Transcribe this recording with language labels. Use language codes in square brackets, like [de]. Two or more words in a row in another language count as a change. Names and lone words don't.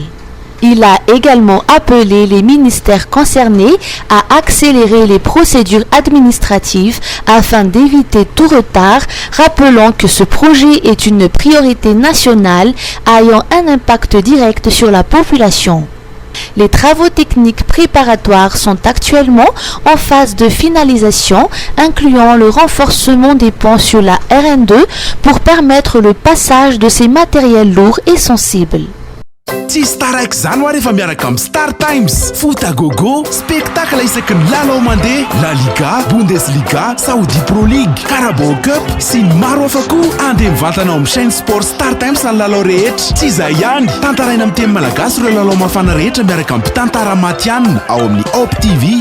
[fr] Il a également appelé les ministères concernés à accélérer les procédures administratives afin d'éviter tout retard, rappelant que ce projet est une priorité nationale ayant un impact direct sur la population. Les travaux techniques préparatoires sont actuellement en phase de finalisation, incluant le renforcement des ponts sur la RN2 pour permettre le passage de ces matériels lourds et sensibles. [mg] Tsy staraiky zany ho rehefa miaraka amin'ny Star Times. [fr] Foot à gogo, spectacle [mg] isaky ny lalao mandeha, La Liga, Bundesliga, Saudi Pro League, Carabao Cup sy ny maro hafa koa. Andeha mivantanao amin'ny [fr] chaîne sport [mg] Star Times ny lalao rehetra. Tsy izay ihany, tantaraina amin'ny teny malagasy ireo lalao mafana rehetra miaraka amin'ny mpitantara matianina ao amin'ny Op TV.